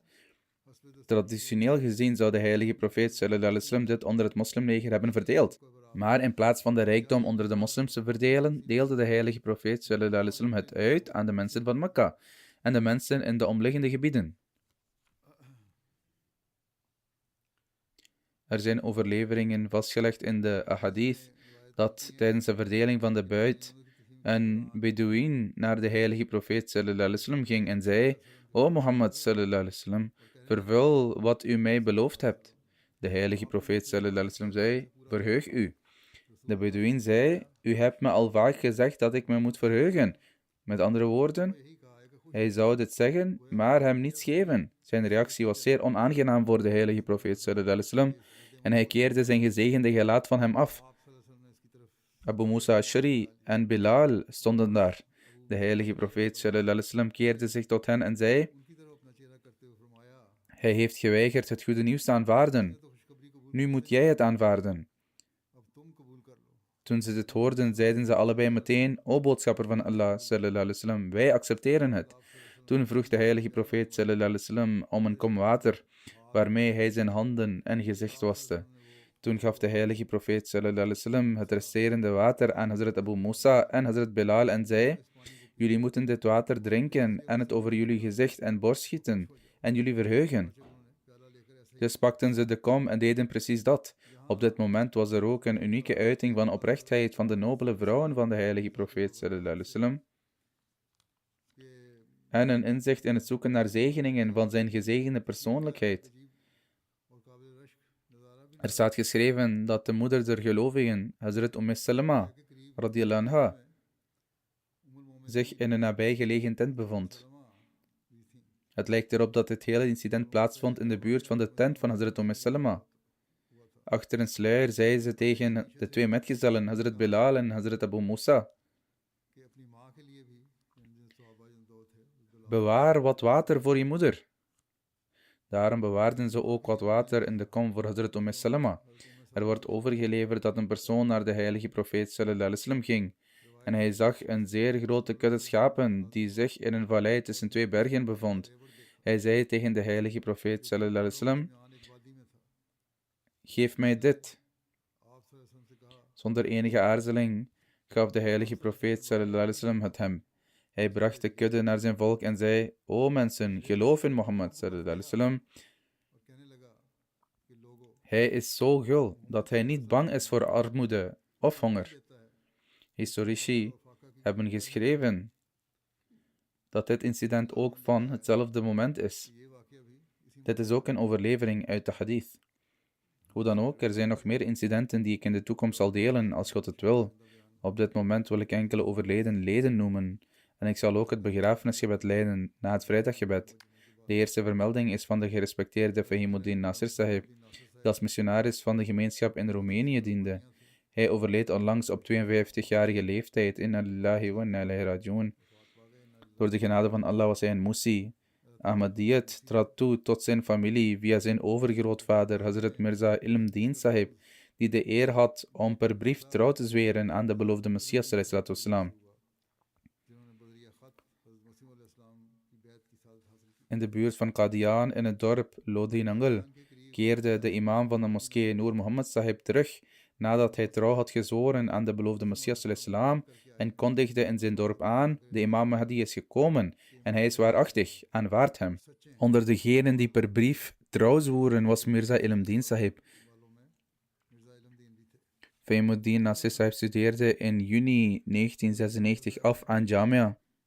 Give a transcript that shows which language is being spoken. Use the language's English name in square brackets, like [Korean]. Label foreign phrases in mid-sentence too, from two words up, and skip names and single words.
[Dutch] Traditioneel gezien zou de heilige profeet [Arabic] صلى الله عليه وسلم [Dutch] dit onder het moslimleger hebben verdeeld. Maar in plaats van de rijkdom onder de moslims te verdelen, deelde de heilige profeet [Arabic] صلى الله عليه وسلم [Dutch] het uit aan de mensen van Mekka en de mensen in de omliggende gebieden. Er zijn overleveringen vastgelegd in de ahadith dat tijdens de verdeling van de buit een Bedouin naar de heilige profeet [Arabic] صلى الله عليه وسلم [Dutch] ging en zei: O Mohammed [Arabic] صلى الله عليه وسلم, [Dutch] vervul wat u mij beloofd hebt. De heilige profeet [Arabic] صلى الله عليه وسلم [Dutch] zei: verheug u. De Bedouin zei: u hebt me al vaak gezegd dat ik me moet verheugen. Met andere woorden, hij zou dit zeggen, maar hem niets geven. Zijn reactie was zeer onaangenaam voor de heilige profeet [Arabic] صلى الله عليه وسلم [Dutch] en hij keerde zijn gezegende gelaat van hem af. Abu Musa al-Ash'ari en Bilal stonden daar. De heilige profeet [Arabic] صلى الله عليه وسلم [Dutch] keerde zich tot hen en zei: hij heeft geweigerd het goede nieuws te aanvaarden. Nu moet jij het aanvaarden. Toen ze dit hoorden, zeiden ze allebei meteen: O boodschapper van Allah [Arabic] صلى الله عليه وسلم, [Dutch] wij accepteren het. Toen vroeg de heilige profeet [Arabic] صلى الله عليه وسلم [Dutch] om een kom water, waarmee hij zijn handen en gezicht waste. Toen gaf de heilige profeet [Arabic] صلى الله عليه وسلم [Dutch] het resterende water aan Hazrat Abu Musa en Hazrat Bilal en zei: jullie moeten dit water drinken en het over jullie gezicht en borst gieten en jullie verheugen. Dus pakten ze de kom en deden precies dat. Op dit moment was er ook een unieke uiting van oprechtheid van de nobele vrouwen van de heilige profeet [Arabic] صلى الله عليه وسلم [Dutch] en een inzicht in het zoeken naar zegeningen van zijn gezegende persoonlijkheid. Er staat geschreven dat de moeder der gelovigen, Hazrat Salama [Arabic] رضي الله عنها, [Dutch] zich in een nabijgelegen tent bevond. Het lijkt erop dat dit hele incident plaatsvond in de buurt van de tent van Hazrat Salama. Achter een sluier zei ze tegen de twee metgezellen, Hazrat Bilal en Hazrat Abu Musa: bewaar wat water voor je moeder. Daarom bewaarden ze ook wat water in de kom voor Hazrat Salama. Er wordt overgeleverd dat een persoon naar de heilige profeet [Arabic] صلى الله عليه وسلم [Dutch] ging en hij zag een zeer grote kudde schapen die zich in een vallei tussen twee bergen bevond. Hij zei tegen de heilige profeet [Arabic] صلى الله عليه وسلم: [Dutch] geef mij dit. Zonder enige aarzeling gaf de heilige profeet [Arabic] صلى الله عليه وسلم [Dutch] het hem. Hij bracht de kudde naar zijn volk en zei: O mensen, geloof in Mohammed [Arabic] صلى الله عليه وسلم. [Dutch] Hij is zo gul dat hij niet bang is voor armoede of honger. Historici hebben geschreven dat dit incident ook van hetzelfde moment is. Dit is ook een overlevering uit de hadith. Hoe dan ook, er zijn nog meer incidenten die ik in de toekomst zal delen, als God het wil. Op dit moment wil ik enkele overleden leden noemen. En ik zal ook het begrafenisgebed leiden na het vrijdaggebed. De eerste vermelding is van de gerespecteerde Fahimuddin Nasir Sahib, die als missionaris van de gemeenschap in Roemenië diende. Hij overleed onlangs op 52-jarige leeftijd. [Arabic] إنا لله وإنا إليه راجعون. [Dutch] Door de genade van Allah was hij een Musi. Ahmadiyyat trad toe tot zijn familie via zijn overgrootvader Hazrat Mirza Ilmdeen Sahib, die de eer had om per brief trouw te zweren aan de beloofde Messias [Arabic] صلى الله عليه وسلم. [Dutch] In de buurt van Qadian in het dorp Lodi Nangal keerde de imam van de moskee Noor Muhammad Sahib terug nadat hij trouw had gezworen aan de beloofde Messias [Arabic] صلى الله عليه وسلم [Dutch] en kondigde in zijn dorp aan: de imam Mahdi is gekomen en hij is waarachtig, aanvaard hem. Onder degenen die per brief trouw zwoeren was Mirza Ilmdeen Sahib. Fahimuddin Nasir Sahib studeerde in juni 1996 af aan Jamia.